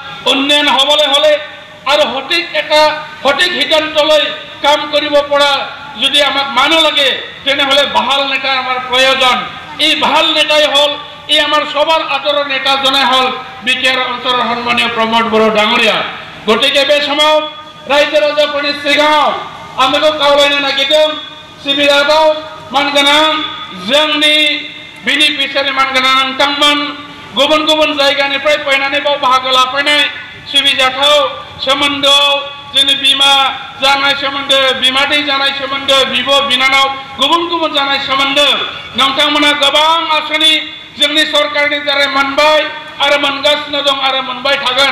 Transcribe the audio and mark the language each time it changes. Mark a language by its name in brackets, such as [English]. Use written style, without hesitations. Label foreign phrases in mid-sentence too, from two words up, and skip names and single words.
[Assamese] উন্নয়ন হবলে হলে আর সঠিক সিদ্ধান্ত লৈ কাম কৰিব পৰা যদি আমাক মানুহ লাগে তেনেহলে ভাল নেতা আমাৰ প্ৰয়োজন। এই ভাল নেতাই হল এই আমাৰ সবার আদৰৰ নেতাজনে হল বিটিআর অঞ্চলৰ সন্মানীয় প্ৰমোদ বড়ো ডাঙৰীয়া। [Bodo] গতিকে बे समय रायजो ৰাজাফोरनि सिगाङाव आंखौ खावलायनो नागिरदों सिबियाव मानगोनां जोंनि बेनिफिसियारि मानगोनां नोंथांमोन गुबुन गुबुन जायगानिफ्राय फैनानै बाव बाहागो लाफैनाय सिबिजाथाव सोमोन्दोआव जोंनि बिमा जानाय सोमोन्दो बिमादै जानाय सोमोन्दो बिब' बिनानाव गुबुन गुबुन जानाय सोमोन्दो नोंथांमोना गोबां आसनि जोंनि सरकारनि दारै मोनबाय आरो मोनगासिनो दं आरो मोनबाय थागोन।